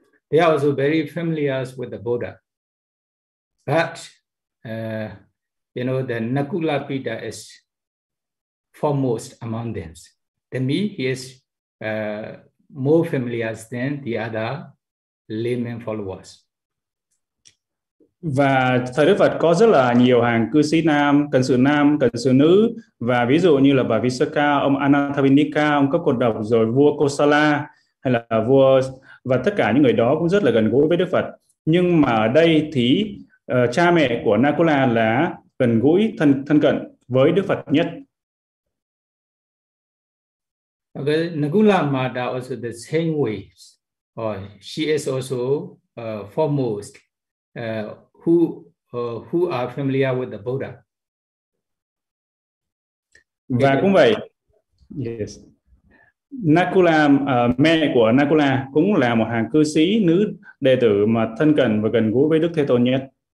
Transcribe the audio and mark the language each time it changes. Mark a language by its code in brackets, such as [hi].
[en] They are also very familiar with the Buddha. But the Nakula Pita is foremost among them. To me, he is more familiar than the other layman followers. [vi] Và thời Đức Phật có rất là nhiều hàng cư sĩ nam, cần sự nữ, và ví dụ như là bà Visakha, ông Anathapindika, ông Cấp Cột Độc, rồi vua Kosala hay là vua, và tất cả những người đó cũng rất là gần gũi với Đức Phật. Nhưng mà ở đây thì cha mẹ của Nakula là gần gũi thân cận với Đức Phật nhất. [en] Okay, Nakula Mata also the same way. She is also foremost who are familiar with the Buddha. [vi] Và cũng vậy. Yes. Nakula, mẹ của Nakula cũng là một hàng cư sĩ nữ đệ tử mà thân cận và gần gũi với Đức Thế Tôn nhất.